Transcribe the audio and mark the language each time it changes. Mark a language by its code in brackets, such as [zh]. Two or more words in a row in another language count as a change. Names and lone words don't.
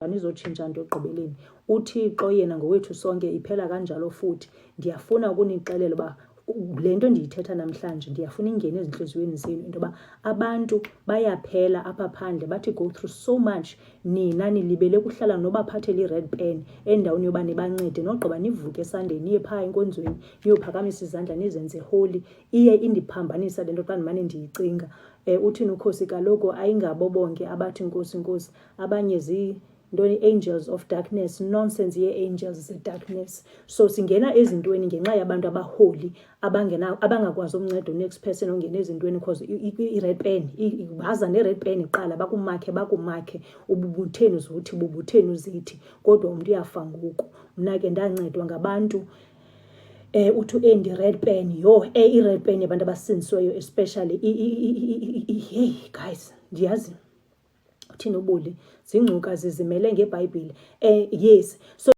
[xh] nizotshintsha nto ekugqibeleni. UThixo yena ngowethu sonke, iphela kanjalo futhi. Ndiyafuna ukunixelela uba le nto ndiyithetha namhlanje ndiyafuna ingene ezintliziyweni zenu, into yoba abantu bayaphela apha phandle bathi [en] go through so much. [xh] Nina nilibele kuhlala nobaphathela i- [en] red pen [xh] endaweni yoba nibancede, nogqiba nivuke esandeni niye phaa enkonzweni niyophakamisa izandla nizenze holy. Iye indiphambanisa le nto xa ndimane ndiyicinga. Uthini uKhosi? Kaloku ayingabo bonke abathi nkosi nkosi, abanye [en] angels of darkness, [xh] nonsense ye-angels ze-darkness. So singena ezintweni ngenxa yabantu abaholi abangakwazi umnceda [en] next person [xh] ongena ezintweni, because i- [en] red pen [xh] baza ne- [en] red pen [xh] iqala bakumakhe ububutheni uzothi bubutheni uzithi, kodwa umntu uyafa ngoku. Mna ke ndancedwa ngabantu uthi u-Andy [en] red pen, [xh] i- [en] red pen [xh] yabantu abasindisiweyo especially. [en] Hey guys, [xh] ndiyazi uthini ubuli, zingcuka zizimele ngeBhayibhile. [en] Yes, so